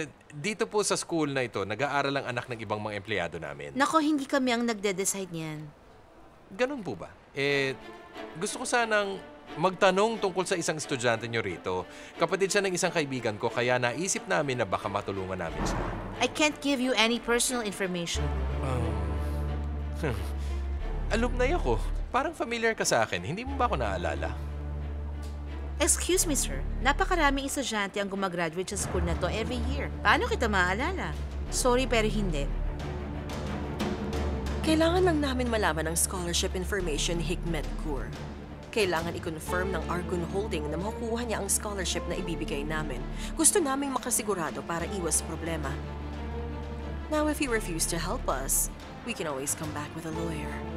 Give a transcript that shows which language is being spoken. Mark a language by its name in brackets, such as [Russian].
[Filipino] Dito po sa school na ito, nag-aaral ang anak ng ibang mga empleyado namin. Nako, hindi kami ang nagde-decide niyan. Ganun po ba? Gusto ko sanang magtanong tungkol sa isang estudyante nyo rito. Kapatid siya ng isang kaibigan ko, kaya naisip namin na baka matulungan namin siya. [English] I can't give you any personal information. [Filipino] Alumni ako. Parang familiar ka sa akin. Hindi mo ba ako naalala? [English] Excuse me, sir. [Filipino] Napakaraming estudyante ang gumagraduate sa school na to every year. Paano kita maalala? Sorry, pero hindi. Kailangan lang namin malaman ang scholarship information ni Hikmet Kur. Kailangan i-confirm ng Argun Holding na makukuha niya ang scholarship na ibibigay namin. Gusto naming makasigurado para iwas problema. [English] Now, if you refuse to help us, we can always come back with a lawyer.